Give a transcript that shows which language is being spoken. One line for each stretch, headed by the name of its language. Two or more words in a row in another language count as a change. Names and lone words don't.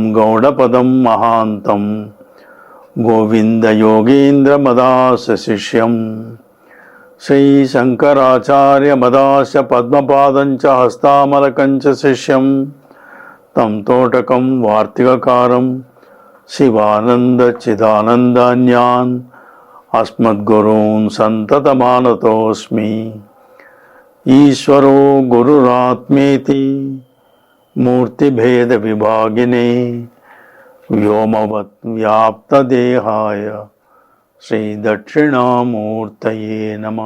Sanskrit: గౌడపదం మహాంతం గోవింద యోగేంద్ర మదాస శిష్యం శ్రీ శంకరాచార్య మదాస పద్మపాదం చ హస్తామలకం చ శిష్యం తం తోటకం వార్తికకారం శివానంద చిదానందాన్యాన్ अस्मद्गुरून् सन्ततमानतोऽस्मि ईश्वरो गुरुरात्मेति मूर्तिभेदविभागिने व्योमवत् व्याप्तदेहाय श्रीदक्षिणामूर्तये नमः।